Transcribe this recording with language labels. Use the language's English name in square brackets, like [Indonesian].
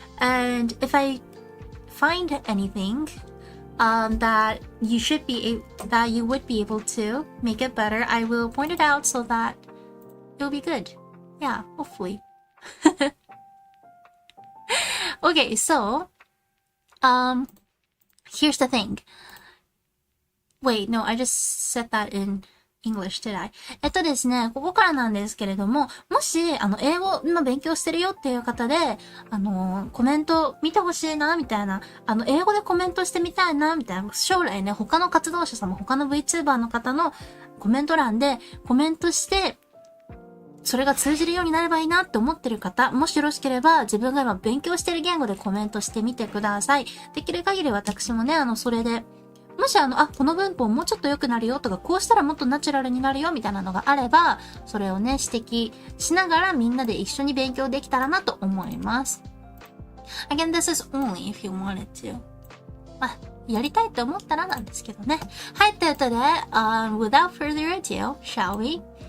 [English] And if I find anything,that you would be able to make it better, I will point it out so that it'll be good. Yeah, hopefully. Okay, so, here's the thing. Wait, no, I just said that in English, did I? [Japanese] ですね、ここからなんですけれども、もし、英語の勉強してるよっていう方で、コメント見てほしいな、みたいな、英語でコメントしてみたいな、みたいな、将来ね、他の活動者様、他の VTuber の方のコメント欄でコメントして、それが通じるようになればいいなって思ってる方、もしよろしければ、自分が今勉強してる言語でコメントしてみてください。できる限り私もね、それで、もしこの文法もうちょっと良くなるよとか、こうしたらもっとナチュラルになるよみたいなのがあれば、それをね、指摘しながらみんなで一緒に勉強できたらなと思います。 [English] Again, this is only if you wanted to. [Japanese] やりたいと思ったらなんですけどね。はい、ということで、 [English] without further ado, shall we?